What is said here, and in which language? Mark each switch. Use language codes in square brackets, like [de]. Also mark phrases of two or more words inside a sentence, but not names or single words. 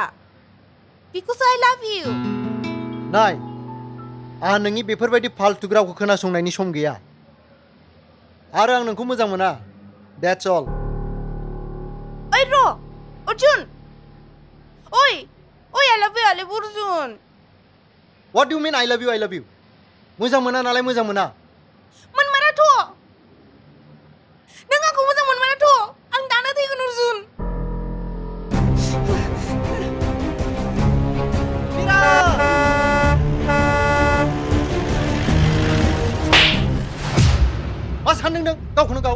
[en] Because I love you. [brx] नाय, आंहा नोंनि बेफोरबायदि फाल्तु रावखौ खोनासंनायनि सम गैया। आरो आं नोंखौ मोजां मोना। [en] That's all. [brx] ओइ र' अर्जुन। [en] ओइ I love you अर्जुन। What do you mean I love you, I love you? [brx] मोजां मोना नालाय मोजां मोना। मोनमाराथ'। नों आंखौ मोजां मोनमाराथ'। आं दानो थैगोन अर्जुन। मा सानदों नों गावखौनो गाव?